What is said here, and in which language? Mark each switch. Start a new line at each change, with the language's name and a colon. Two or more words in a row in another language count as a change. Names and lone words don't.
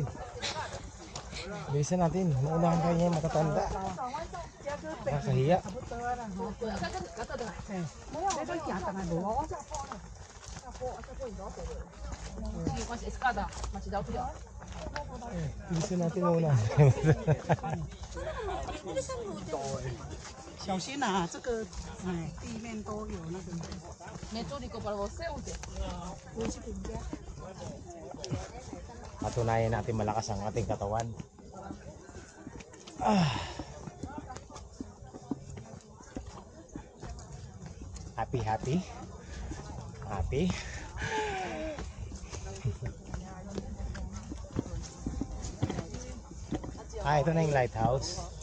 Filipino: Bilisan natin. Maunahan kayo niya matatanda. Nakakahiya. Bilisan natin maunahan.
Chinese: 小心啊，这个地面都有那个。
Filipino: Patunayan natin malakas ang ating katawan.
English: Ah. Happy, happy.
Filipino: Happy. Ito na yung lighthouse.